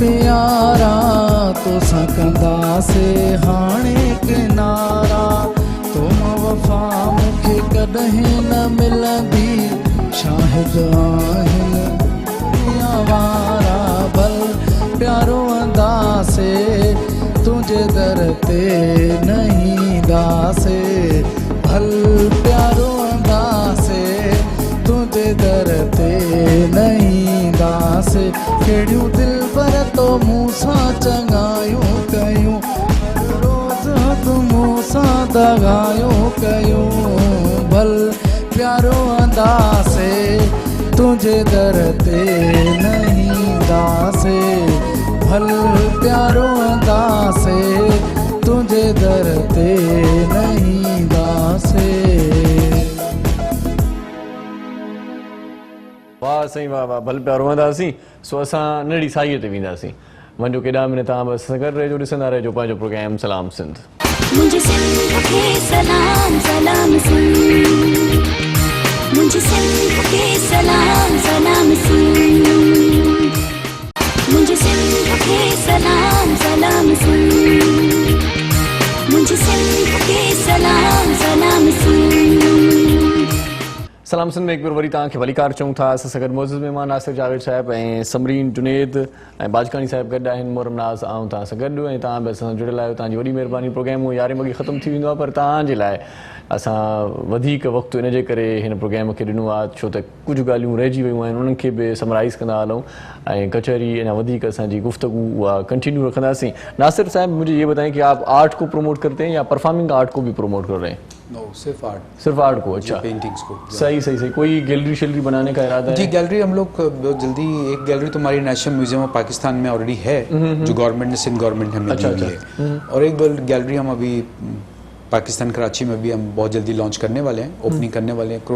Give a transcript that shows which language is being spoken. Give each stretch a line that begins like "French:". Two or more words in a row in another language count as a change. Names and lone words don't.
Sindhi: प्यारा तो सकंदा से हाणे किनारा तुम वफ़ा मूंखे कॾहिं न मिलंदी शाहिद आहिनि दुनिया वारा भल प्यारो अंदासे तुझे दर ते नहीं दासे भल प्यारो अंदासे तुझे दर ते नहीं दासे कहिड़ियूं दिल पर तो मूंसां चङायूं कयूं रोज़ तूं मूंसां दगायूं कयूं भल प्यारो अंदासे तुझे दर ते नहीं दासे भल प्यारो अंदासे तुझे दर ते नहीं दासे। वाह साईं वाह वाह, भल प्यारो हूंदासीं सो असां नड़ी साईअ ते वेंदासीं। वञो केॾा मिनट तव्हां बसि सां गॾु रहिजो, ॾिसंदा रहिजो पंहिंजो प्रोग्राम सलाम सिंध। मुझे सिंध के सलाम सलाम सिंध, मुझे सिंध के सलाम सलाम सिंध, मुझे सिंध के सलाम सलाम सिंध, मुझे सिंध के सलाम सलाम सिंध। सलाम सिंध में एक बार वरी तव्हांखे वलीकार चऊं था। असां सां गॾु मोज़िज़ महिमान नासिर जावेद साहिब ऐं समरीन जुनेद ऐं बाजकानी साहिब गॾु आहिनि। मोहरम नाज़ आऊं तव्हां सां गॾु ऐं तव्हां बि असां सां जुड़ियल आहियो, तव्हांजी वॾी महिरबानी। प्रोग्राम 11 वॻे ख़तमु थी वेंदो आहे, पर तव्हांजे लाइ असां वधीक वक़्तु इन जे करे हिन प्रोग्राम खे ॾिनो आहे छो त कुझु ॻाल्हियूं रहिजी वियूं आहिनि, उन्हनि खे बि समराइज़ कंदा हलूं ऐं कचहरी अञा वधीक असांजी गुफ्तगू उहा कंटिन्यू रखंदासीं।
Urdu: ناصر صاحب، مجھے یہ بتائیں کہ آپ آرٹ کو پروموٹ کرتے ہیں یا
English: performing art
Urdu: کو بھی پروموٹ کر رہے ہیں? نو، صرف آرٹ. صرف آرٹ کو؟ اچھا, پینٹنگز کو. صحیح صحیح صحیح. کوئی گیلری شیلری بنانے کا ارادہ ہے? جی، گیلری ہم لوگ بہت جلدی، ایک گیلری تو ہماری نیشنل میوزیم آف پاکستان میں آلریڈی ہے جو گورنمنٹ نے، سندھ گورنمنٹ ہمیں دی ہوئی ہے، اور ایک گیلری ہم ابھی پاکستان کراچی میں بھی ہم بہت جلدی لانچ کرنے والے ہیں، اوپننگ کرنے والے ہیں.